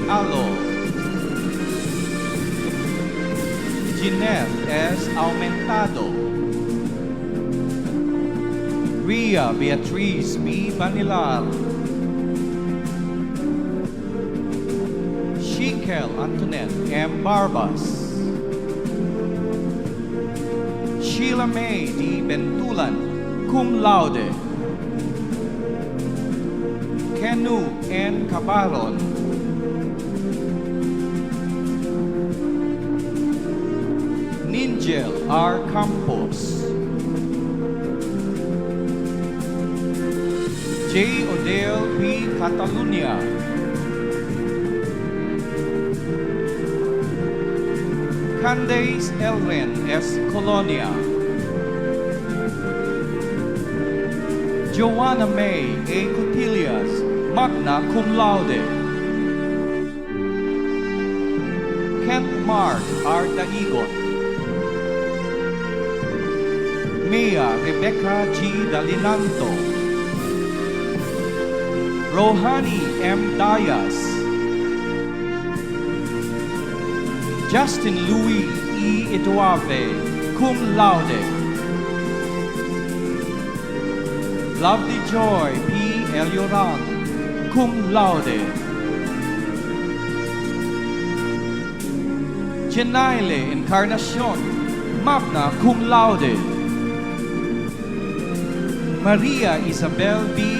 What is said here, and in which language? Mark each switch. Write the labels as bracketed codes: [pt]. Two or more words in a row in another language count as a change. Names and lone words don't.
[en] Alo, Jeanette S. Aumentado, Ria Beatriz B. Banilar, Shikel Antoinette M. Barbas, Sheila May D. Bentulan, [la] cum laude, [en] Kenu N. Cabaron, Ningel R. Campos, J. Odell P. Catalunya, Candace Elren S. Colonia, Joanna May A. [la] Cotillas, magna cum laude, [en] Kent Mark R. Daigon, Mia Rebecca G. Dalinanto, Rohani M. Dias, Justin Louis E. [la] Eduave, cum laude, [en] Lovely Joy P. Elioran, [la] cum laude, [en] Jenaile Encarnacion, [la] magna cum laude, [en] Maria Isabel B.